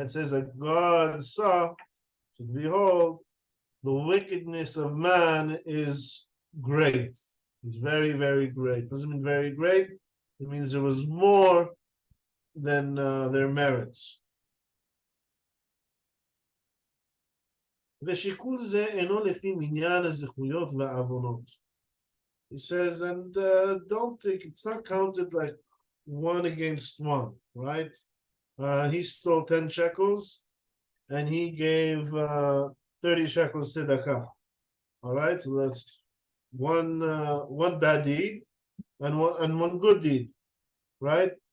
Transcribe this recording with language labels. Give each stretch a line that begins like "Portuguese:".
English: It says that God saw, so behold, the wickedness of man is great. It's very, very great. Doesn't mean very great. It means there was more than their merits.
Hebrew: ושיקול זה אינו לפי מניין הזכויות והעוונות.
English: He says, and don't think it's not counted like one against one, right? He stole 10 shekels and he gave 30 shekels tzedakah. All right, so that's one bad deed and one good deed, right?